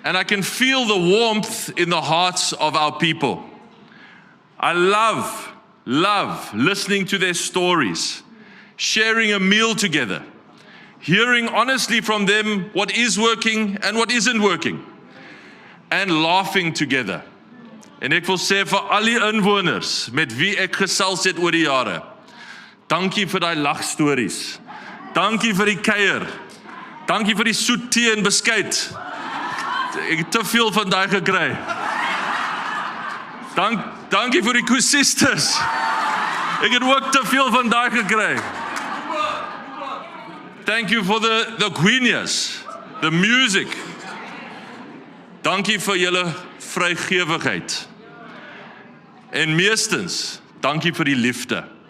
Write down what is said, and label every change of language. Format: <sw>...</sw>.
<en>And I can feel the warmth in the hearts of our people. I love listening to their stories, sharing a meal together, hearing honestly from them what is working and what isn't working, and laughing together.</en> <af>En ek wil sê vir al die inwoners met wie ek gesels het oor die jare, dankie vir daai lagstories. Dankie vir die kuier. Dankie vir die soet tee en beskuit. Ek het te veel van daai gekry. Dankie vir die koesistes. Ek het ook te veel van daai gekry.</af> <en>Thank you for the guineas, the music.</en> <af>Dankie vir julle vrygewigheid. En meestens, dankie vir die liefde.</af>